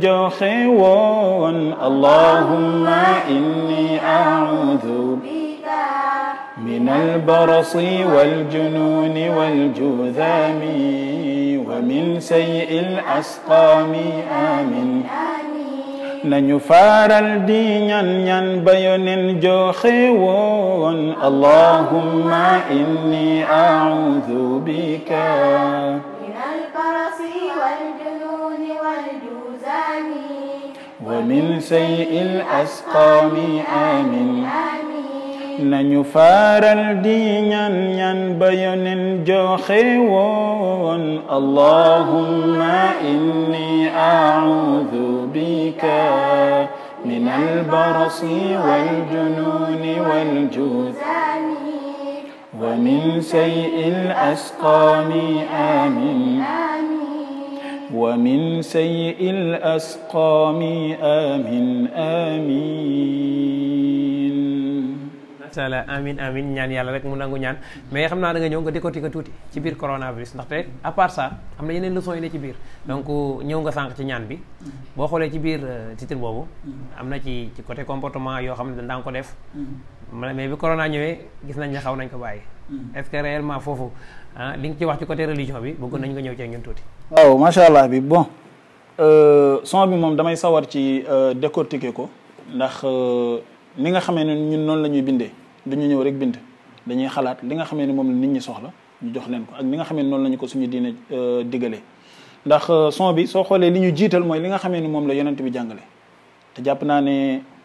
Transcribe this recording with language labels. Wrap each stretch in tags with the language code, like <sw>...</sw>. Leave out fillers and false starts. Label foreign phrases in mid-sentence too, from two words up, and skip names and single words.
<wo>joxe woon</wo> <ar>اللهم إني أعوذ بك من البرص والجنون والجذام ومن سيئ الأسقام آمين</ar> <wo>nañu faral di ñaan ba yonen joxe woon</wo> <ar>اللهم إني أعوذ بك ومن سيء الأسقام آمين</ar> <wo>nañu faral di ñaan ba yonen joxe woon</wo> <ar>اللهم إني أعوذ بك من البرص والجنون والجذام ومن سيئ الأسقام آمين ومن سيء الأسقام آمين آمين ما شاء الله</ar> <wo>amin amin ñaan yàlla rek mu nangu ñaan mais xam naa da nga ñëw nga décortiquer tuuti ci biir coronavirus ndaxte</wo> <fr>à part ça</fr> <wo>am na yeneen leçons yi ne ci biir donc ñëw nga sànq ci ñaan bi boo xoolee ci biir titre boobu am na ci côté comportement yoo xam ne daa nga ko def mais bi corona ñëwee gis nañ ne xaw nañ ko bàyyi</wo> <fr>est-ce que réellement</fr> <wo>foofu li nga ci wax ci côté religion bi bëgg nañ nga ñëw ci ñun tuuti. waaw</wo> <ar>ما شاء الله</ar> <wo>bi</wo> <fr>bon son</fr> <wo>bi moom damay sawar ci décortiquer ko ndax ni nga xamee ne ñun noonu la ñuy bindee dañu ñëw rek bind dañuy xalaat li nga xamee ne moom la nit ñi soxla ñu jox leen ko ak ni nga xamee ne noonu la ñu ko suñu diine diggalee ndax son bi soo xoolee li ñu jiital mooy li nga xamee ne moom la yonent bi jàngale te jàpp naa ne</wo>